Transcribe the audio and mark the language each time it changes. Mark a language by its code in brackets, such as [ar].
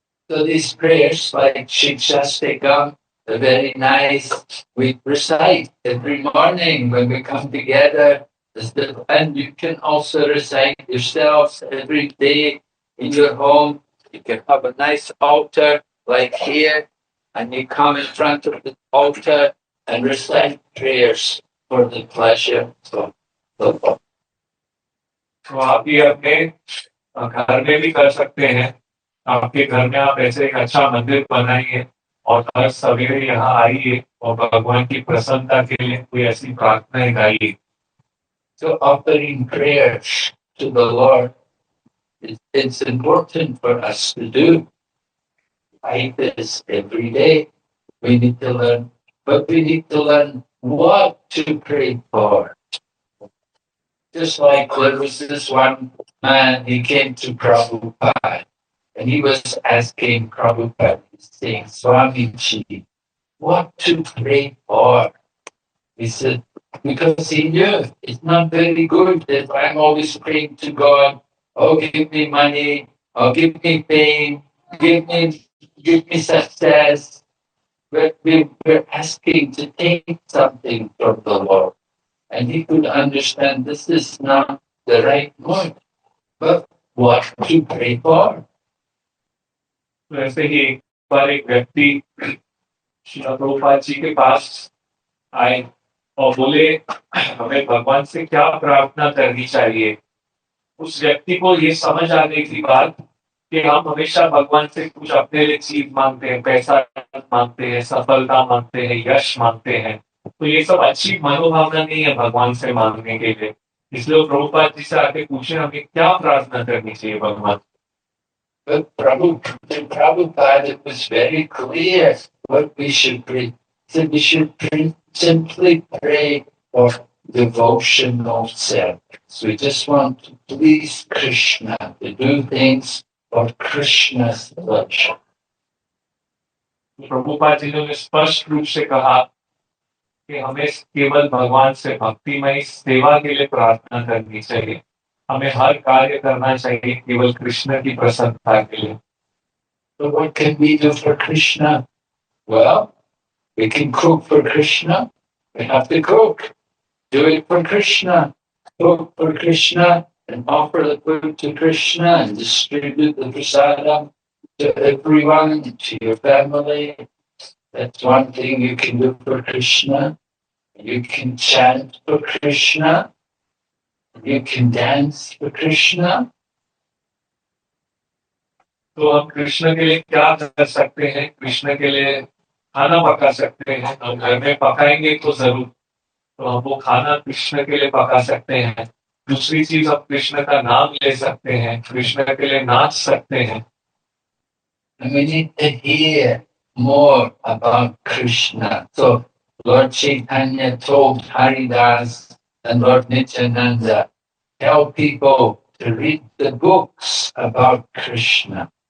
[en] So these prayers like Shikshastakam are very nice. We recite every morning when we come together. And you can also recite yourselves every day in your home. You can have a nice altar like here, and you come in front of the altar and recite prayers for the pleasure of the Lord. [hi] तो आप ये अपने घर में भी कर सकते हैं। आपके घर में आप ऐसे एक अच्छा मंदिर बनाइए और हर सवेरे यहाँ आइए और भगवान की प्रसन्नता के लिए कोई ऐसी प्रार्थनाएं गाइए। [en] So offering prayers to the Lord, it's important for us to do. Like this every day. We need to learn, but we need to learn what to pray for. Just like there was this one man, he came to Prabhupada, and he was asking Prabhupada, saying, Swamiji, what to pray for? He said, because he knew it's not very good if I'm always praying to God, oh, give me money, oh, give me fame, give me success. But we're asking to take something from the Lord. And he could understand this is not the right word. But what to pray for? [hi] वैसे ही एक बार एक व्यक्ति श्री प्रभुपाद जी के पास आए और बोले, हमें भगवान से क्या प्रार्थना करनी चाहिए। उस व्यक्ति को ये समझ आ गई थी बात कि हम हमेशा भगवान से कुछ अपने लिए चीज मांगते हैं, पैसा मांगते हैं, सफलता मांगते हैं, यश मांगते हैं। तो ये सब अच्छी मनोभावना नहीं है भगवान से मांगने के लिए। इसलिए प्रभुपाद जी से आके पूछे हमें क्या प्रार्थना करनी चाहिए भगवान। [en] But Prabhupada, it was very clear what we should pray. So we should simply pray for devotional service. We just want to please Krishna, to do things for Krishna's pleasure. [hi] Prabhupada ji ने स्पष्ट रूप से कहा कि हमें केवल भगवान से भक्तिमय सेवा के लिए प्रार्थना करनी चाहिए। हमें हर कार्य करना चाहिए केवल कृष्ण की प्रसन्नता के लिए। [en] So what can we do for Krishna? Well, we can cook for Krishna. We have to cook. Do it for Krishna. Cook for Krishna and offer the food to Krishna and distribute the prasadam to everyone, to your family. That's one thing you can do for Krishna. You can chant for Krishna. You can dance for Krishna. [hi] तो हम कृष्ण के लिए क्या कर सकते हैं? कृष्ण के लिए खाना पका सकते हैं। हम घर में पकाएंगे तो जरूर, तो हम वो खाना कृष्ण के लिए पका सकते हैं। दूसरी चीज, हम कृष्ण का नाम ले सकते हैं, कृष्ण के लिए नाच सकते हैं। [en] And we need to hear more about Krishna. So Lord Chaitanya told Haridas and Lord Nityananda, tell people to read the books about Krishna.